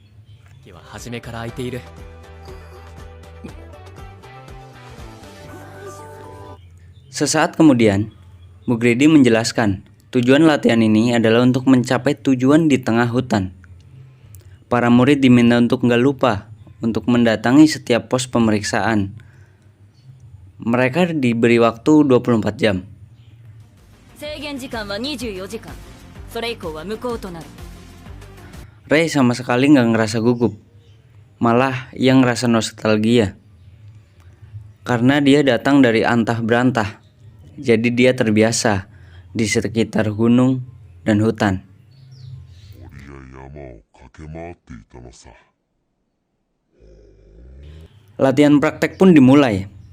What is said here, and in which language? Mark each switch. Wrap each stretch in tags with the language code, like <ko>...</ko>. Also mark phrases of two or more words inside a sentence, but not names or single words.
<id>Sesaat kemudian, Bu Greedy menjelaskan tujuan latihan ini adalah untuk mencapai tujuan di tengah hutan. Para murid diminta untuk nggak lupa untuk mendatangi setiap pos pemeriksaan Mereka diberi waktu 24 jam.</id> <ja>制限時間は24時間。それ以降は無効となる。</ja> <id>Ray sama sekali nggak ngerasa gugup. Malah ia ngerasa nostalgia. Karena dia datang dari antah berantah. Jadi dia terbiasa di sekitar gunung dan hutan. Latihan praktek pun dimulai.</id>